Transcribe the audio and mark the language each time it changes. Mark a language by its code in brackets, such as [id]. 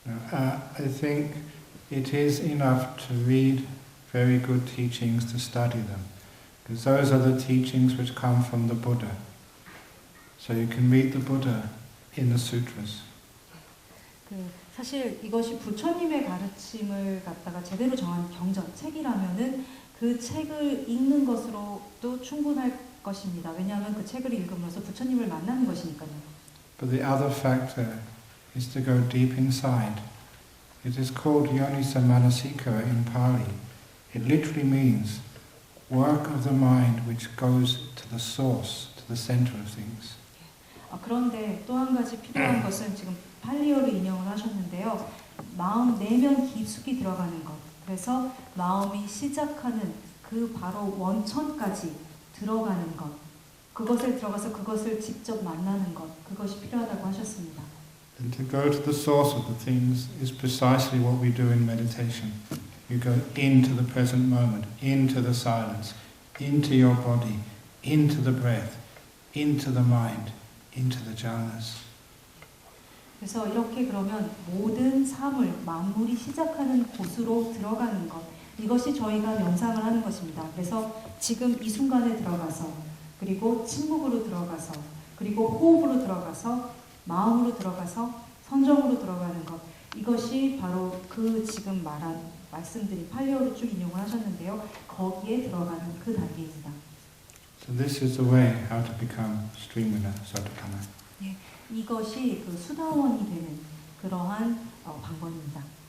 [en] I think it is enough to read very good teachings to study them, because those are the teachings which come from the Buddha. So you can meet the Buddha in the sutras. [ko] 사실 이것이 부처님의 가르침을 갖다가 제대로 정한 경전, 책이라면은 그 책을 읽는 것으로도 충분할 것입니다. 왜냐하면 그 책을 읽음으로써 부처님을 만나는 것이니까요. [en] But the other factor is to go deep inside. It is called Yonisamanasikara in Pali. It literally means work of the mind which goes to the source, to the center of things. [ko] 그런데 또 한 가지 필요한 것은 지금 팔리어를 인용을 하셨는데요. 마음 내면 깊숙이 들어가는 것. 그래서 마음이 시작하는 그 바로 원천까지 들어가는 것. 그것을 들어가서 그것을 직접 만나는 것. 그것이 필요하다고 하셨습니다. [en] And to go to the source of the things is precisely what we do in meditation. You go into the present moment, into the silence, into your body, into the breath, into the mind, into the jhanas. [ko] 그래서 이렇게 그러면 모든 삶을 만물이 시작하는 곳으로 들어가는 것, 이것이 저희가 명상을 하는 것입니다. 그래서 지금 이 순간에 들어가서, 그리고 침묵으로 들어가서, 그리고 호흡으로 들어가서, 마음으로 들어가서, 선정으로 들어가는 것, 이것이 바로 그 지금 말한 말씀들이 팔레오를 쭉 인용을 하셨는데요. 거기에 들어가는 그 단계입니다. [en] So this is the way how to become Srimuna Sotapanna. [ko] 이것이 그 수다원이 되는 그러한 방법입니다.